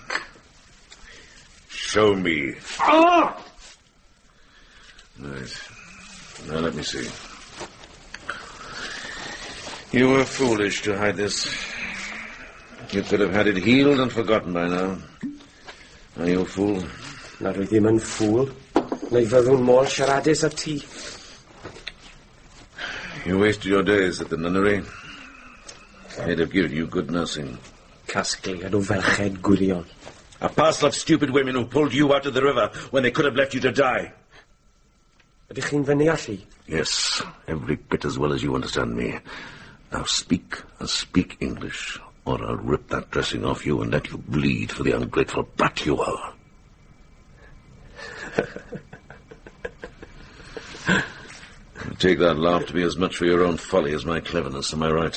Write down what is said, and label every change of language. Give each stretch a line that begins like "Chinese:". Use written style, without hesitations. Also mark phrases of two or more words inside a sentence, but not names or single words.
English: Show me. Ah! Right. Now let me see. You were foolish to hide this. You could have had it healed and forgotten by now. Are you a fool?
Welsh: Na dwi ddim yn ffwl. Neu fyddwn mor siaradus a ti.
English: You wasted your days at the nunnery. They'd have given you good nursing.
Welsh: Casgliad o ferched gwirion.
English: A parcel of stupid women who pulled you out of the river when they could have left you to die.
Welsh: Ydych chi'n fyny allu?
English: Yes, every bit as well as you understand me. Now speak, and speak English, or I'll rip that dressing off you and let you bleed for the ungrateful brat you are. Take that laugh to be as much for your own folly as my cleverness, am I right?